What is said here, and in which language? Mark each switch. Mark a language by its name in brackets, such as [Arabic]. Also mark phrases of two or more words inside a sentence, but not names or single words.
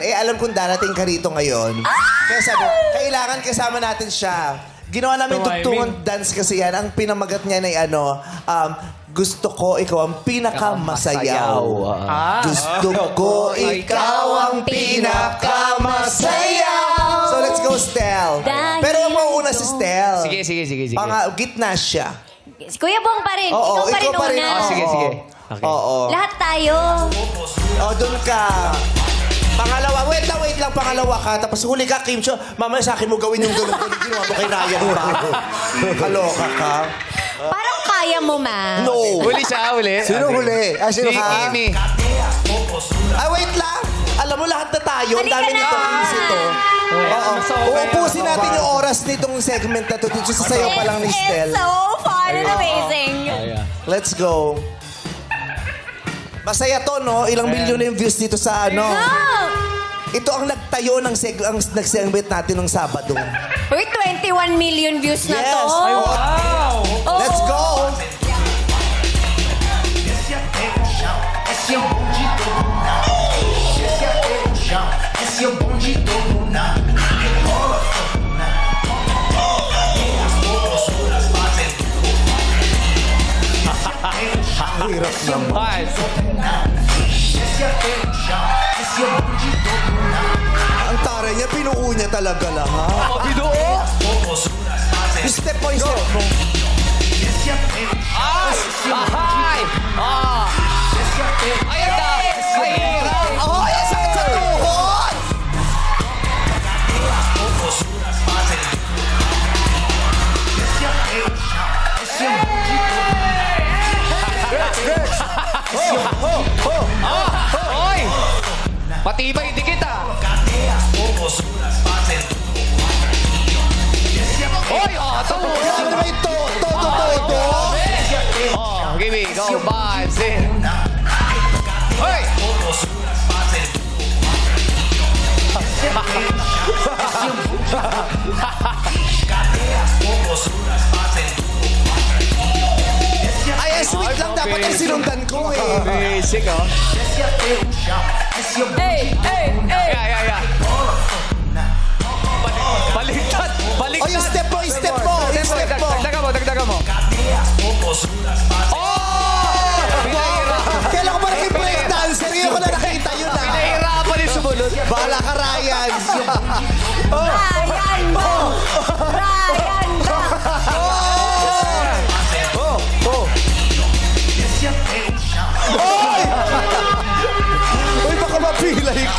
[Filipino] Eh, alam kong darating ka rito ngayon. Kaya sabi, kailangan kasama natin siya. Ginawa namin Tumiming. tugtungan dance kasi yan. Ang pinamagat niya na gusto ko ikaw ang pinakamasayaw. Gusto ko ikaw ang pinakamasayaw. [English] So let's go, [Filipino] Stel. Dahil Pero ang mauuna si Stel. Sige. Gitna siya. Si Kuya Bong pa rin. Oo, ikaw pa rin una. Sige. Oo. Lahat tayo. Doon ka. Pangalawa, wait lang, pangalawa ka. Tapos huli ka, Kim Cho. Mamaya sa akin mo gawin yung gano'n. Ginawa mo kay Ryan pa. Kaloka ka. Parang kaya mo, ma. No. Huli siya, huli. Sino huli? Sino Si ka? Amy. Wait lang. Alam mo, lahat na tayo. Ang Halika dami na. nitong [English] easy to. [Filipino] Oo. Uupusin natin yung oras nitong segment na to. Dito sa sayo pa lang ni Stel. [English] It's so fun and amazing. Let's go. [Filipino] Masaya to, no? Ilang milyon na yung views dito sa ano. Go! Ito ang nagtayo ng nag-segment natin ng Sabado. Uy, 21 million views na Yes. to. Ay, Wow! Oo. [English] Let's go! [Portuguese] Esse é o bonde do Luna. Esse é o chão. Esse é o bonde do Luna. Rebola, Luna. Cadê as professoras fazendo? Esse é o bonde do Luna. Esse é o chão. Esse é o bonde do Luna. [Filipino] Ang tara niya, pinuo niya talaga lahat. Binuo. [Portuguese] Professoras fazendo. [English] Step by step mo. [Portuguese] Esse é o chão. Esse é o [Filipino] Ay! [Portuguese] Esse é o [Filipino] Ayan na! Mahirap! Oh, ang sakit sa tuhod! [Portuguese] professoras fazendo. Esse é o chão. Esse é o bonde do Luna. [Filipino] Oy! Matibay hindi kita! [Portuguese] Cadê as professoras fazendo? [Filipino] Oy! Ito! Ano ba ito? Todo. [English] Give me, go, five, six. [Filipino] Oy! [Portuguese] Professoras fazendo. Cadê as professoras fazendo? [Filipino] Ay, sweet lang. Dapat ang sinundan ko eh. Basic, oh. [Portuguese] Esse é teu chão. Esse é o [Filipino] Yeah. Baliktad! Oh, yung step mo. Dagdagan mo. [Portuguese] Cadê as professoras [Filipino] Kailan ko pa naging breakdancer? Ngayon ko na nakita yun ah. Nahihirapan yung sumunod. Bahala ka, Ryan. Ryan Bong! Ryan Bong! Uy, baka mapilay ka.